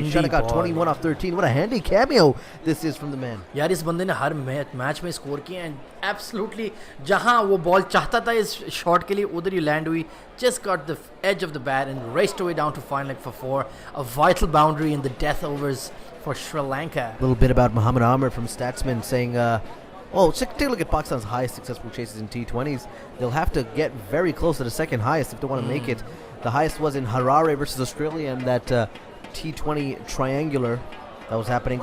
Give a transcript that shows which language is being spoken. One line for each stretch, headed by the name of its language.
English: Windy Shanaka ball. 21 off 13. What a handy cameo this is from the man.
Hindi: यार इस बंदे ने हर match में स्कोर किए हैं. Absolutely, जहाँ वो बॉल चाहता था इस शॉट के लिए, उधर ही लैंड हुई.
English: Just got the edge of the bat and raced away down to fine leg for 4. A vital boundary in the death overs for Sri Lanka. A little bit about Muhammad Amir from Statsman saying, take a look at Pakistan's highest successful chases in T20s. They'll have to get very close to the second highest if they want to make it. The highest was in Harare versus Australia and that T20 triangular that was happening.